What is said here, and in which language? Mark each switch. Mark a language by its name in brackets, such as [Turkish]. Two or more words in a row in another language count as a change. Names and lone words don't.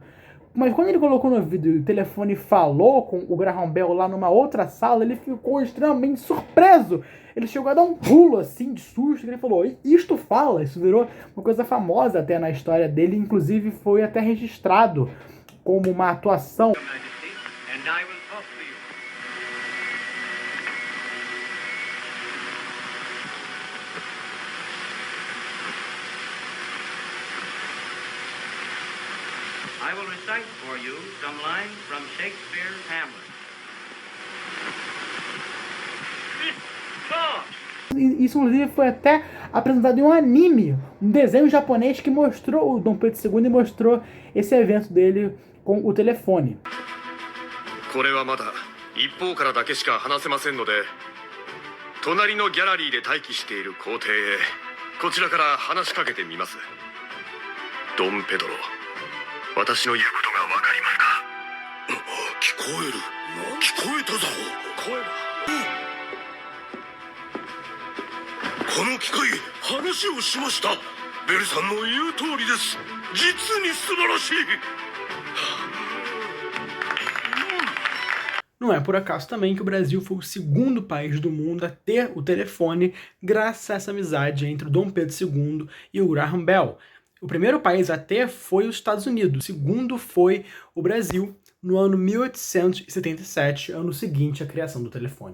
[Portuguese] Mas quando ele colocou no ouvido e o telefone falou com o Graham Bell lá numa outra sala, ele ficou extremamente surpreso. Ele chegou a dar um pulo assim de susto, ele falou, isto fala. Isso virou uma coisa famosa até na história dele, inclusive foi até registrado como uma atuação. [English] I will recite for you some lines from Shakespeare's Hamlet. [Portuguese] Isso, inclusive, foi até apresentado em um anime, um desenho japonês que mostrou o Dom Pedro II e mostrou esse evento dele com o telefone. [Japanese] これはまだ一方からだけしか話せませんので、隣のギャラリーで待機している皇帝へこちらから話しかけてみます。ドン・ペドロ、私の言うことがわかりますか？聞こえる。聞こえたぞ。声は。この機会、話をしました。ベルさんの言う通りです。実に素晴らしい。 [Portuguese] Não é por acaso também que o Brasil foi o segundo país do mundo a ter o telefone graças a essa amizade entre o Dom Pedro II e o Graham Bell. O primeiro país a ter foi os Estados Unidos, o segundo foi o Brasil, no ano 1877, ano seguinte à criação do telefone.